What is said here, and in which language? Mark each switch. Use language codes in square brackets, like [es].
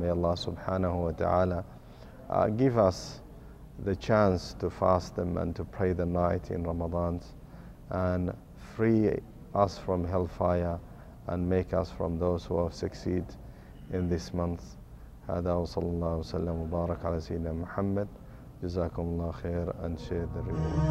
[en] May Allah subhanahu wa ta'ala give us the chance to fast them and to pray the night in Ramadan and free us from hellfire and make us from those who have succeed in this month. [ar] هذا وصلى الله وسلم وبارك على سيدنا محمد. جزاكم الله خير [en] and share the reward.